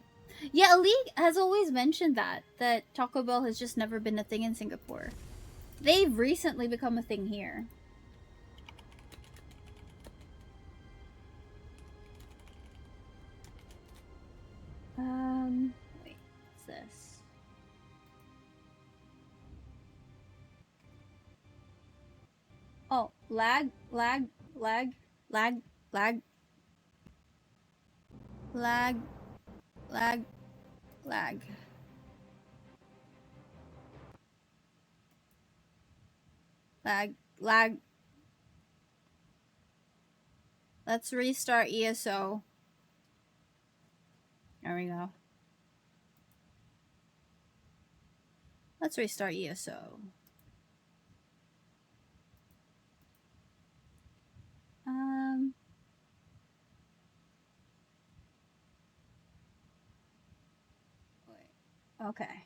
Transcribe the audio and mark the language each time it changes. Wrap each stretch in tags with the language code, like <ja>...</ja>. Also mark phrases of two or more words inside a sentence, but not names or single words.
<en>Yeah, Ali has always mentioned that Taco Bell has just never been a thing in Singapore. They've recently become a thing here. Wait, what's this? Oh, lag, lag, lag, lag, lag, lag, lag, lag. Lag, lag. Let's restart ESO. There we go. Let's restart ESO. Wait. Okay.</en>